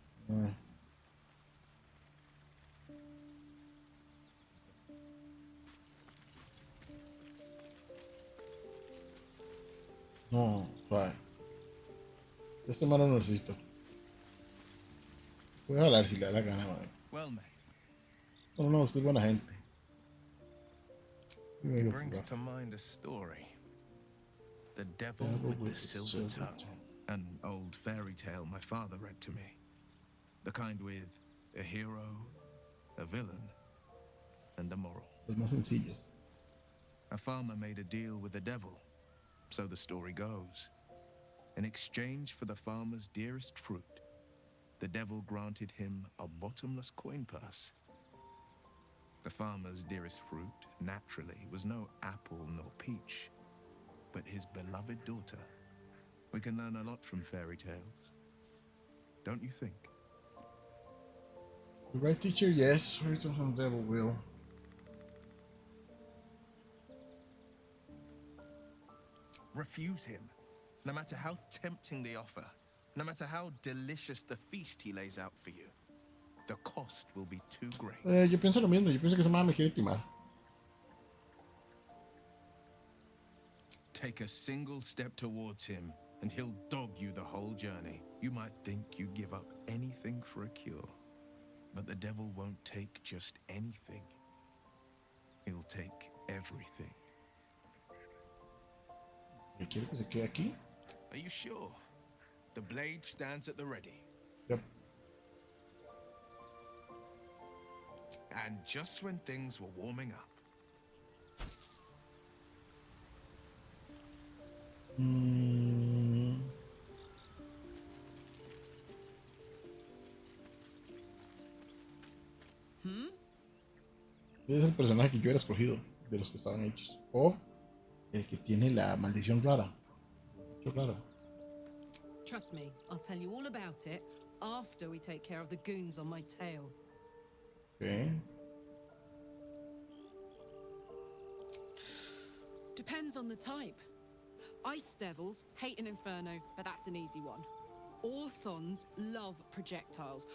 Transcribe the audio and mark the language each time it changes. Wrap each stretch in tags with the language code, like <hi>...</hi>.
<es>Ah, no, suave. Este mano lo necesito. Voy a hablar si le da la gana, man.</es> <en>Well made.</en> <es>No, no, usted es buena gente.</es> <en>He brings to mind a story. The Devil with the Silver Tongue. An old fairy tale my father read to me. The kind with a hero, a villain, and a moral.</en> <es>Las más sencillas.</es> <en>A farmer made a deal with the devil, so the story goes. In exchange for the farmer's dearest fruit, the devil granted him a bottomless coin purse. The farmer's dearest fruit, naturally, was no apple nor peach, but his beloved daughter. We can learn a lot from fairy tales, don't you think? The right teacher, yes. Return from the devil will. Refuse him, no matter how tempting the offer, no matter how delicious the feast he lays out for you. The cost will be too great.</en> <es>Yo pienso lo mismo. Yo pienso que esa madre me quiere timar.</es> <en>Take a single step towards him, and he'll dog you the whole journey. You might think you'd give up anything for a cure, but the devil won't take just anything. He'll take everything.</en> <es>¿Quiere que se quede aquí?</es> <en>Are you sure? The blade stands at the ready. Yep. And just when things were warming up.</en> <es>Es el personaje que yo hubiera escogido de los que estaban hechos. O el que tiene la maldición rara. Qué raro.</es> <en>Trust me, I'll tell you all about it after we take care of the goons on my tail. Okay. Depends on the type. Ice devils hate an inferno, but that's an easy one. Orthons love projectiles.</en>